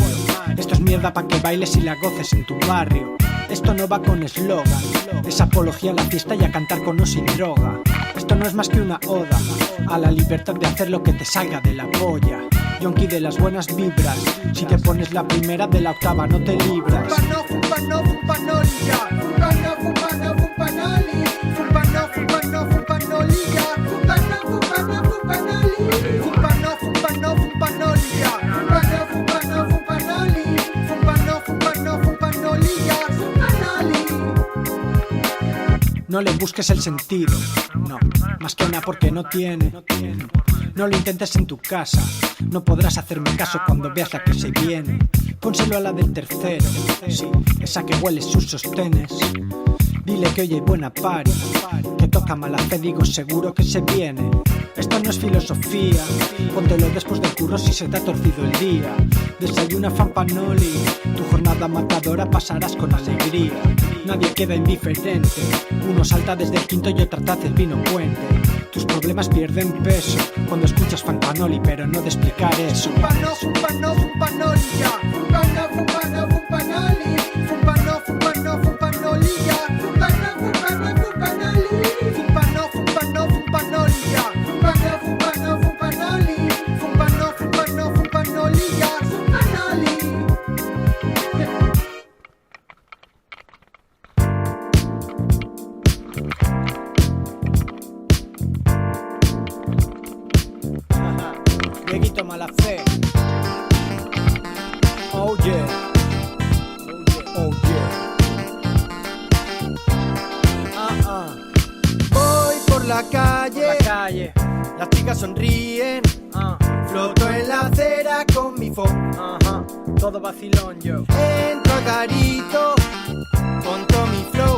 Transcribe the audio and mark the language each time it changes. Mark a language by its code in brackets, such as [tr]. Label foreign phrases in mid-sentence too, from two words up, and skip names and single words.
[es] Esto es mierda pa' que bailes y la goces en tu barrio. Esto no va con eslogan. Es apología a la fiesta y a cantar con o sin droga. Esto no es más que una oda a la libertad de hacer lo que te salga de la polla. Yonki de las buenas vibras. Si te pones la primera, de la octava no te libras. Fumpano, fumpano, fumpanolilla. Fumpano, fumpano, fumpanoli. Fumpano, fumpano, fumpanolilla. Fumpano, fumpano, fumpanoli. Fumpano, fumpano, fumpanolilla. Fumpano, fumpano, fumpanoli. Fumpano, fumpano, fumpanolilla. Fumpanoli. No le busques el sentido, no, más que una porque no tiene. No lo intentes en tu casa, no podrás hacerme caso cuando veas la que se viene. Pónselo a la del tercero, sí, esa que huele sus sostenes. Dile que hoy hay buena party, que toca Malafé, digo seguro que se viene. Esto no es filosofía, póntelo después del curro si se te ha torcido el día. Desayuna Zumpanoli, tu jornada matadora pasarás con alegría. Nadie queda indiferente, uno salta desde el quinto y otra taza el vino puente. Tus problemas pierden peso cuando escuchas Zumpanoli, pero no de explicar eso. Fumpano, fumpano, fumpanolilla. Fumpano, fumpano, fumpanoli. Fumpano, fumpano, fumpanolilla. Fumpano, fumpano, fumpanoli. Fumpano, fumpano, fumpanolilla. Fumpano, fumpano, fumpanoli. Fumpano, fumpano, fumpanolilla. Fumpanoli. Dieguito Malafé. [en] Oh yeah. Oh yeah. [es] Voy por la calle, Calle. las chicas sonríen. Floto en la acera con mi phone. Ajá. Todo vacilón yo. Entro a Garito con Tommy Flow.